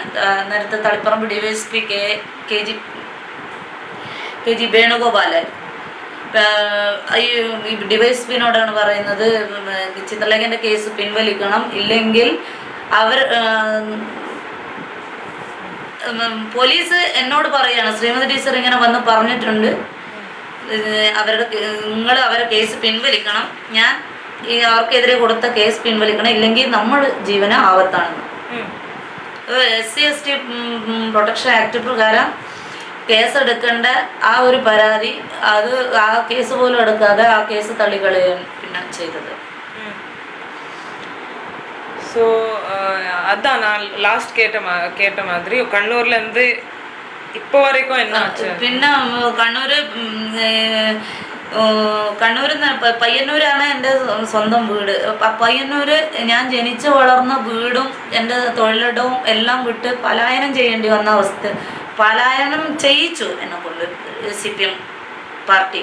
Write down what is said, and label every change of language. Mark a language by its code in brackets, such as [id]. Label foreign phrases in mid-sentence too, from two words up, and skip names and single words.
[ml] നേരത്തെ തളിപ്പറമ്പ് DYSP KG വേണുഗോപാലൻ ഈ DYSPനോടാണ് പറയുന്നത് ചിത്രലേഖൻ്റെ കേസ് പിൻവലിക്കണം, ഇല്ലെങ്കിൽ അവർ പോലീസ് എന്നോട് പറയുകയാണ് ശ്രീമതി ടീച്ചർ ഇങ്ങനെ വന്ന് പറഞ്ഞിട്ടുണ്ട്, അവരെ കേസ് പിൻവലിക്കണം, ഞാൻ അവർക്കെതിരെ കൊടുത്ത കേസ് പിൻവലിക്കണം, ഇല്ലെങ്കിൽ നമ്മൾ ജീവന ആപത്താണെന്ന്. SC/ST പ്രൊട്ടക്ഷൻ ആക്ട് പ്രകാരം കേസെടുക്കേണ്ട ആ ഒരു പരാതി അത് ആ കേസ് പോലും എടുക്കാതെ ആ കേസ് തള്ളിക്കളയുകയാണ് പിന്നെ ചെയ്തത്. [ta] ஸோ அதான் நான் லாஸ்ட் கேட்ட மாதிரி கண்ணூர்லேருந்து இப்போ வரைக்கும் என்ன ஆச்சு? [ml] പിന്നെ കണ്ണൂർ പയ്യന്നൂരാണ് എൻ്റെ സ്വന്തം വീട്. പയ്യന്നൂർ ഞാൻ ജനിച്ചു വളർന്ന വീടും എൻ്റെ തൊഴിലിടവും എല്ലാം വിട്ട് പലായനം ചെയ്യേണ്ടി വന്ന അവസ്ഥ. പലായനം ചെയ്യിച്ചു എന്നെ കൊണ്ട് CPM പാർട്ടി.